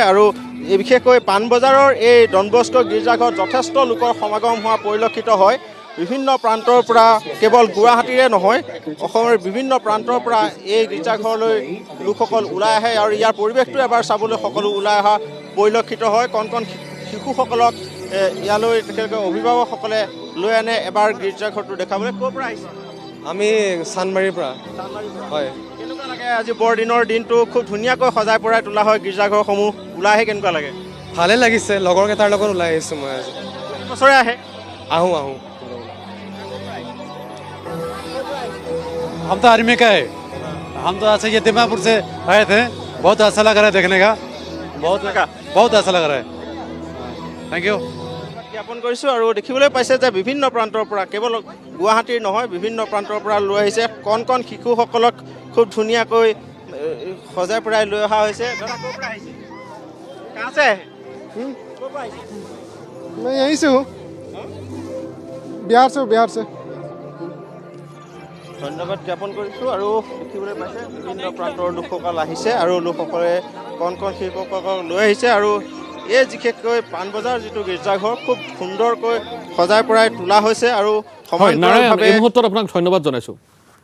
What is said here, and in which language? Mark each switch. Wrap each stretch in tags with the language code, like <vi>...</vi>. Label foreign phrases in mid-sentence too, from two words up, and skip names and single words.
<as>আৰু এই বিশেষকৈ পাণবজাৰৰ এই ডন বস্ক গীৰ্জাঘৰত যথেষ্ট লোকৰ সমাগম হোৱা পৰিলক্ষিত হয় বিভিন্ন প্ৰান্তৰ পৰা কেৱল গুৱাহাটীৰে নহয় অসমৰ বিভিন্ন প্ৰান্তৰ পৰা এই গীৰ্জাঘৰলৈ লোকসকল ওলাই আহে আৰু ইয়াৰ পৰিৱেশটো এবাৰ চাবলৈ সকলো ওলাই অহা পৰিলক্ষিত হয় কণ শিশুসকলক ইয়ালৈ তেখেতলোকে অভিভাৱকসকলে লৈ আনে এবাৰ গীৰ্জাঘৰটো দেখাবলৈ ক'ৰ পৰা আহিছে আমি চানমাৰীৰ পৰা হয় কেনেকুৱা লাগে আজি বৰদিনৰ দিনটো খুব ধুনীয়াকৈ সজাই পৰাই তোলা হয় গীৰ্জাঘৰসমূহ ওলাই আহে কেনেকুৱা লাগে ভালে লাগিছে লগৰকেইটাৰ লগত ওলাই আহিছোঁ মই আজি বছৰে আহে</as> <hi>आऊँ हम तो आर्मी का है हम तो ऐसे ये दिमापुर से आए थे बहुत अच्छा लग रहा है देखने का बहुत अच्छा लग रहा है</hi> <en>thank you</en> <as>জ্ঞাপন কৰিছোঁ আৰু দেখিবলৈ পাইছে যে বিভিন্ন প্ৰান্তৰ পৰা কেৱল গুৱাহাটীৰ নহয় বিভিন্ন প্ৰান্তৰ পৰা লৈ আহিছে কণ শিশুসকলক খুব ধুনীয়াকৈ সজাই পৰাই লৈ অহা হৈছে</as> <hi>मैं यहीं से हूँ बिहार से</hi> <as>ধন্যবাদ জ্ঞাপন কৰিছোঁ আৰু দেখিবলৈ পাইছে বিভিন্ন প্ৰান্তৰ লোকসকল আহিছে আৰু লোকসকলে কণ শিশুসকলক লৈ আহিছে আৰু এই বিশেষকৈ পাণবজাৰ যিটো গীৰ্জাঘৰ খুব সুন্দৰকৈ সজাই পৰাই তোলা হৈছে আৰু নাৰায়ণ এই মুহূৰ্তত আপোনাক ধন্যবাদ জনাইছোঁ</as>